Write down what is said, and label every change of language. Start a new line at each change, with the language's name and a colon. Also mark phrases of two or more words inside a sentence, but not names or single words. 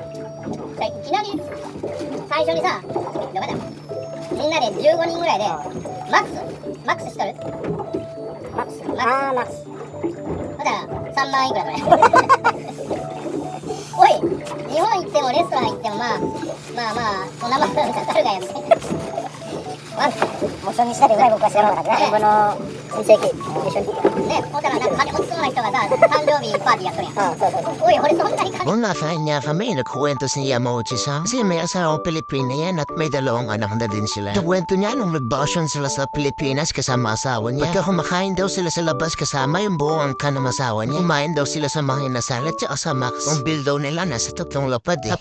Japanese: いきなり最初にさ、どこだみんなで15人ぐらいでマックスしとるマックスほんだら3万いくらこれおい、日本行ってもレストラン行ってもまあそんなもんかかるがやみたいなもう初日だけぐらい僕は知らなかったな。自分の全盛期一緒にね、ほんからなんか金持ちそうな人がさ、誕生日パーティーやっとるやん。おい、俺そんなに金
Filipino: Kung nakain niya kami, nagkwento si Yamauchi-san. Kasi may asawang Pilipina yan at may dalawang anak na din sila. Kwento niya nung nagbakasyon sila sa Pilipinas kasama asawa niya. Pagka kumakain daw sila sa labas kasama yung buong angkan ng asawa niya. Kumain daw sila sa mga inasal at saka sa Max. Ang bill daw nila nasa tatlong lapad eh.